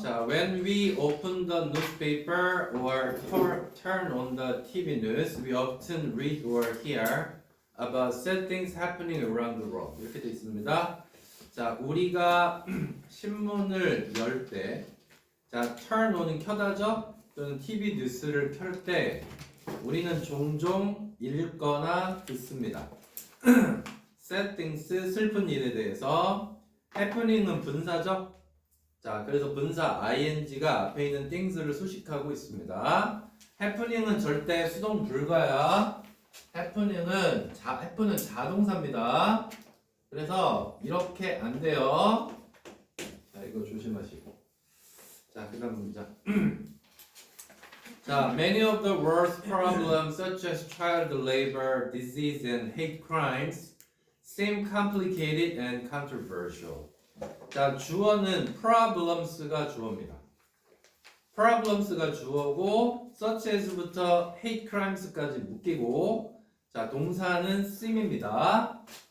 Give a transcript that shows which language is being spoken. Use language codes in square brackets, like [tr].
[en] 자, when we open the newspaper or turn on the TV news, we often read or hear about sad things happening around the world. [ko] 이렇게 돼 있습니다. 자, 우리가 신문을 열 때, 자, [en] turn on [ko] 은 켜다죠? 또는 TV 뉴스를 켤 때, 우리는 종종 읽거나 듣습니다. [en] sad things, [ko] 슬픈 일에 대해서, happening은 분사죠? 자, 그래서 분사 ing가 앞에 있는 things를 수식하고 있습니다. happening은 절대 수동 불가야. happening은 자동사입니다. 그래서 이렇게 안 돼요. 자, 이거 조심하시고. 자, 그다음 문장. [en] 자, many of the world's problems such as child labor, disease, and hate crimes seem complicated and controversial. [ko] 자, 주어는 problems가 주어입니다. problems가 주어고 [en] such as [ko] 부터 hate crimes까지 묶이고 자, 동사는 seem입니다.